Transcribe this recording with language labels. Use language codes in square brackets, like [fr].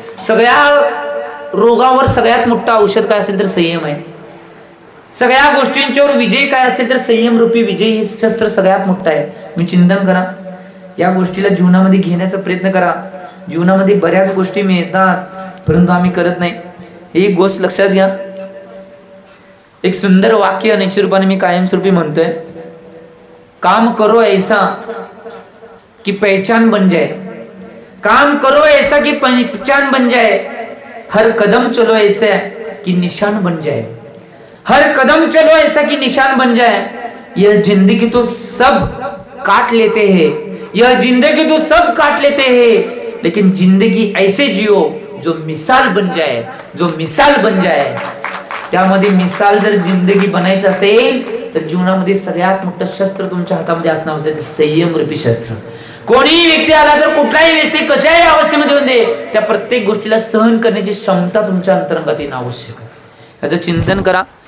[mr] सगळ्या रोगावर सगळ्यात मोठं औषध काय असेल तर संयम आहे. सगळ्या गोष्टींच्यावर विजय काय असेल तर संयम रूपी विजय हे शस्त्र सगळ्यात मोठं आहे. तुम्ही चिंतन करा, या गोष्टीला जीवनामध्ये घेण्याचा प्रयत्न करा. जीवनामध्ये बऱ्याच गोष्टी मिळतात परंतु आम्ही करत नाही. एक गोष्ट लक्षात घ्या. एक सुंदर वाक्य निश्चित रूपाने मी कायमस्वरूपी म्हणतोय, [hi] काम करो ऐसा कि पहचान बन जाए, काम करो ऐसा कि पहचान बन जाए, हर कदम चलो ऐसा कि निशान बन जाए, हर कदम चलो ऐसा कि निशान बन जाए. यह जिंदगी तो सब काट लेते हैं, यह जिंदगी तो सब काट लेते हैं, लेकिन जिंदगी ऐसे जियो जो मिसाल बन जाए, जो मिसाल बन जाए. [mr] त्यामध्ये मिसाल जर जिंदगी बनायचं असेल तर जीवनामध्ये सगळ्यात मोठं शस्त्र तुमच्या हातामध्ये असणं आवश्यक आहे, संयम रूपी शस्त्र. कोणीही व्यक्ती आला तर कुठलाही व्यक्ती कशाही अवस्थेमध्ये येऊन दे, त्या प्रत्येक गोष्टीला सहन करण्याची क्षमता तुमच्या अंतरंगात येणं आवश्यक आहे. याचं चिंतन करा.